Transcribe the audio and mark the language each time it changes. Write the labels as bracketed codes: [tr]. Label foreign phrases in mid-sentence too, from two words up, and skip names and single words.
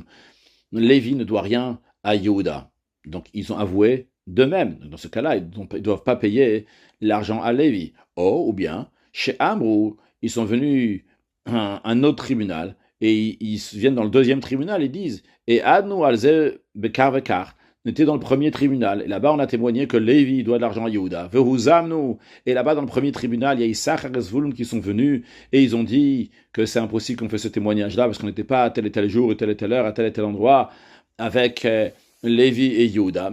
[fr] Lévi ne doit rien à Yehuda. Donc ils ont avoué d'eux-mêmes. Dans ce cas-là, ils ne doivent pas payer l'argent à Lévi. Ou bien, chez Amrou, ils sont venus à un autre tribunal et ils viennent dans le deuxième tribunal et disent et [he] עדנו אלו בכך וכך. [fr] On était dans le premier tribunal et là-bas on a témoigné que Lévi doit de l'argent à Yehuda. [he] Vehuzamnu. [fr] Et là-bas dans le premier tribunal, il y a Issachar et Zvulun qui sont venus et ils ont dit que c'est impossible qu'on fasse ce témoignage-là parce qu'on n'était pas à tel et tel jour, à telle et telle heure, à tel et tel endroit avec Lévi et Yehuda.